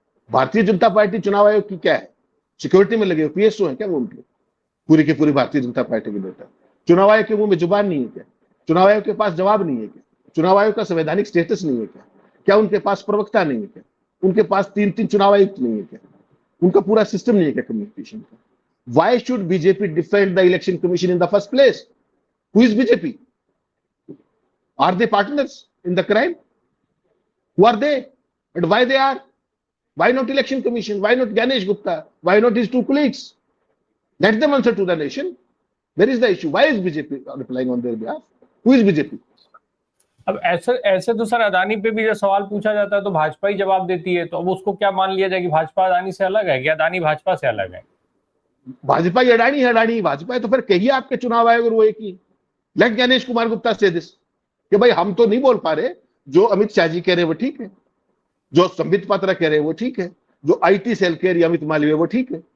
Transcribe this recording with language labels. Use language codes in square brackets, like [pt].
[hi] Bharatiya Janata party चुनाव आयोग की क्या है? सिक्योरिटी में लगे पीएसओ है क्या वो उनके? पूरी की पूरी भारतीय जनता पार्टी के नेता। चुनाव आयोग के मुंह में जुबान नहीं है क्या? चुनाव आयोग के पास जवाब नहीं है क्या? चुनाव आयोग का संवैधानिक स्टेटस नहीं है क्या? क्या उनके पास प्रवक्ता नहीं है क्या? उनके पास 3 चुनाव आयुक्त नहीं है क्या? उनका पूरा सिस्टम नहीं है क्या कम्युनिकेशन का? [en] Why should BJP defend the election commission in the first place? Who is BJP? Are they partners in the crime? Who are they? And why they are? Why not election commission? Why not Ganesh Gupta? Why not his 2 colleagues? Let them answer to the nation. Where is the issue? Why is BJP replying on their behalf? Who is BJP? [hi] अब ऐसे तो sir Adani पे भी जब सवाल पूछा जाता है तो भाजपा ही जवाब देती है, तो अब उसको क्या मान लिया जाए कि भाजपा अदानी से अलग है, क्या अदानी भाजपा से अलग है? भाजपा ही अडानी है, अडानी भाजपा है, तो फिर कहिए आपके चुनाव आयोग और वो एक ही। [en] let Gyanesh Kumar Gupta say this [hi] कि भाई हम तो नहीं बोल पा रहे, जो अमित शाह जी कह रहे हैं वो ठीक है, जो संबित पात्रा कह रहे हैं वो ठीक है, जो आईटी सेल कह रही है अमित मालवीय वो ठीक है।